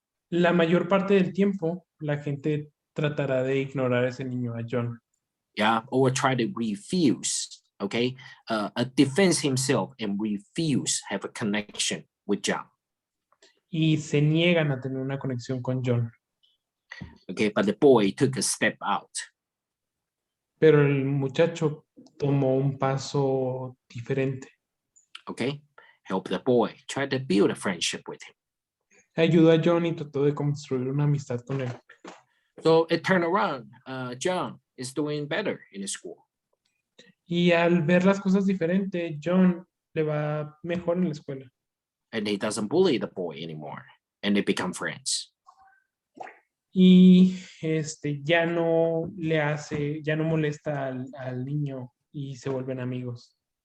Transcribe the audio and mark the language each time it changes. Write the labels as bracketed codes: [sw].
[es] La mayor parte del tiempo, la gente tratará de ignorar a ese niño, a John. [en] Yeah, or try to refuse, okay, defense himself and refuse have a connection with John. [es] Y se niegan a tener una conexión con John. [en] Okay, but the boy took a step out. [es] Pero el muchacho tomó un paso diferente. [en] Okay, help the boy, try to build a friendship with him. [es] Ayudó a John y trató de construir una amistad con él. [en] So it turned around. John is doing better in school. [es] Y al ver las cosas diferentes, John le va mejor en la escuela. [en] And he doesn't bully the boy anymore. And they become friends. [es] Y ya no molesta al niño y se vuelven amigos.